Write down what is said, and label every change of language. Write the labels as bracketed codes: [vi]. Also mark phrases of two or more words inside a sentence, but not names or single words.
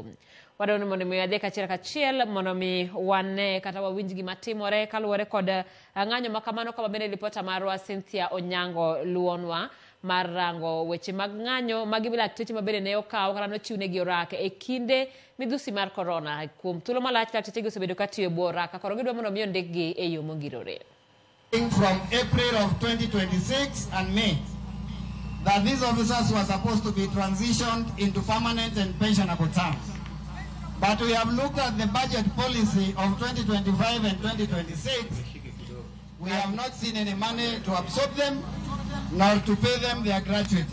[luo] Wadwaro mondo mi adhi kachiel mondo mi wane kata wawinj gima timore kaluwore kod ng'anyo makamano kama bende ripota marwa Cynthia Onyango luonwa mar rango weche mag ng'anyo magi lakteche mabende ne okawo kata nochiwnegi orak e kinde midhusi mar corona. Kuom thuolo malach lakteche gi osebedo katiyo e bwo orak koro gidwaro mondo mi ondikgi e yo mongirore. [en] From April of 2026 and May, that these officers were supposed to be transitioned into permanent and pensionable terms. But we have looked at the budget policy of 2025 and 2026. We have not seen any money to absorb them, nor to pay them their gratuity.